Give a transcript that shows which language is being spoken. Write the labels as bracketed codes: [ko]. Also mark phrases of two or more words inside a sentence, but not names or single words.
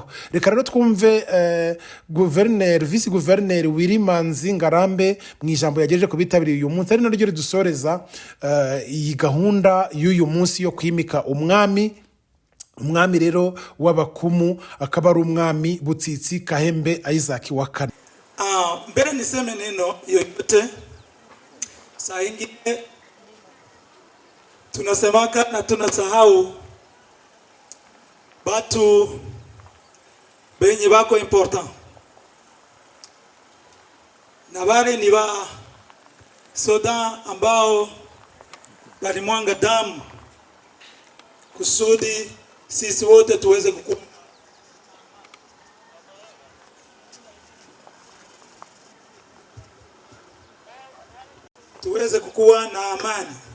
[rw] Reka rero twumve vice guverineri Wilimanzi Ngarambe mu ijambo yagejeje ku bitabiriye uyu munsi, ari naryo ridusoreza iyi gahunda y'uyu munsi yo kwimika umwami rero w'Abakumu, akaba ari umwami Butsitsi Kahembe Isaac wa kane. [sw] Mbele niseme neno yoyote, saa ingine tunasemaka na tunasahau batu benye bako important, na wale ni wa soda ambao walimwanga damu kusudi sisi wote tuweze kukuwa na amani.